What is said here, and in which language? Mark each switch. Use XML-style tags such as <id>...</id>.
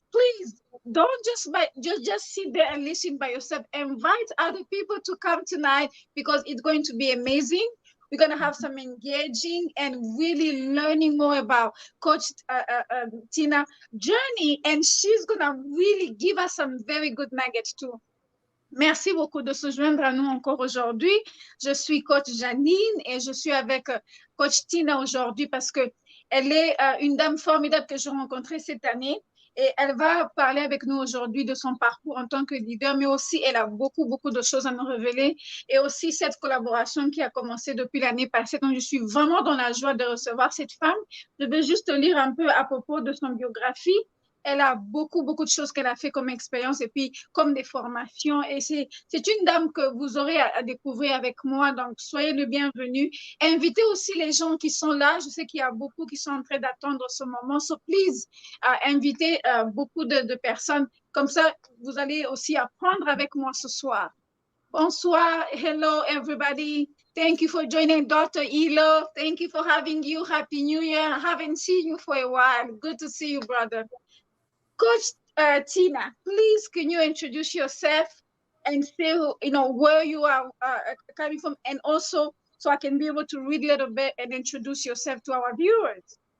<en>Please don't just sit there and listen by yourself. Invite other people to come tonight because it's going to be amazing. We're going to have some engaging and really learning more about Coach Tina journey, and she's going to really give us some very good nuggets too.</en> <fr>Merci beaucoup de se joindre à nous encore aujourd'hui. Je suis coach Jeanine et je suis avec coach Tina aujourd'hui parce que elle est une dame formidable que j'ai rencontrée cette année et elle va parler avec nous aujourd'hui de son parcours en tant que leader, mais aussi elle a beaucoup de choses à nous révéler et aussi cette collaboration qui a commencé depuis l'année passée. Donc, je suis vraiment dans la joie de recevoir cette femme. Je vais juste lire un peu à propos de son biographie. Elle a beaucoup de choses qu'elle a fait comme expérience et puis comme des formations. Et c'est une dame que vous aurez à découvrir avec moi. Donc, soyez le bienvenu. Invitez aussi les gens qui sont là. Je sais qu'il y a beaucoup qui sont en train d'attendre ce moment.</fr> <en>So, please,</en> <fr>invitez beaucoup de personnes. Comme ça, vous allez aussi apprendre avec moi ce soir. Bonsoir.</fr> <en>Hello, everybody. Thank you for joining Dr. Elo. Thank you for having you. Happy New Year. I haven't seen you for a while. Good to see you, brother. Coach Tina, please can you introduce yourself and say where you are coming from, and also so I can be able to read a little bit and introduce yourself to our viewers.</en>